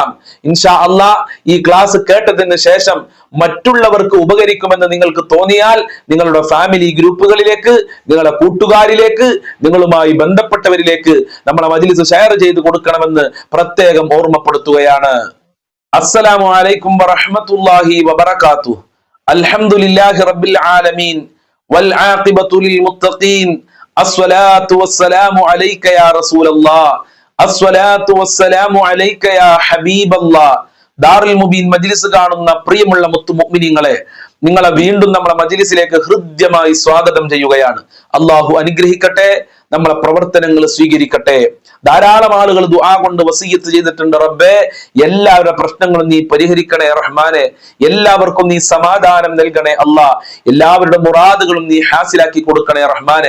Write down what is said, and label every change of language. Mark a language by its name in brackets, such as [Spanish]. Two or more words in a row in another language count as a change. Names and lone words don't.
[Arabic] إن شاء الله [Malayalam] ഈ ക്ലാസ് കേട്ടതിന് ശേഷം മറ്റുള്ളവർക്ക് ഉപകരിക്കുമെന്ന് നിങ്ങൾക്ക് തോന്നിയാൽ നിങ്ങളുടെ ഫാമിലി ഗ്രൂപ്പുകളിലേക്ക്, നിങ്ങളുടെ കൂട്ടുകാരിലേക്ക്, നിങ്ങളുമായി ബന്ധപ്പെട്ടവരിലേക്ക് നമ്മളെ മജ്‌ലിസ് ഷെയർ ചെയ്ത് കൊടുക്കണമെന്ന് പ്രത്യേകം ഓർമ്മപ്പെടുത്തുകയാണ്. [Arabic] السلام عليكم ورحمة الله وبركاته. الحمد لله رب العالمين والعاقبة للمتقين الصلاة والسلام عليك يا رسول الله الصلاة والسلام عليك يا حبيب الله. [Malayalam] ദാറുൽ മുബീൻ മജ്‌ലിസ് കാണുന്ന പ്രിയമുള്ള മുത്തുമുഅ്മിനീങ്ങളെ, നിങ്ങളെ വീണ്ടും നമ്മളെ മജ്‌ലിസിലേക്ക് ഹൃദ്യമായി സ്വാഗതം ചെയ്യുകയാണ്. അല്ലാഹു അനുഗ്രഹിക്കട്ടെ, നമ്മളെ പ്രവർത്തനങ്ങൾ സ്വീകരിക്കട്ടെ. ധാരാളം ആളുകൾ ദുആ കൊണ്ട് വസിയ്യത്ത് ചെയ്തിട്ടുണ്ട്. റബ്ബേ, എല്ലാവരുടെ പ്രശ്നങ്ങളും നീ പരിഹരിക്കണേ റഹ്മാനെ, എല്ലാവർക്കും നീ സമാധാനം നൽകണേ അല്ലാ, എല്ലാവരുടെ മുറാദുകളും നീ ഹാസിലാക്കി കൊടുക്കണേ റഹ്മാനെ.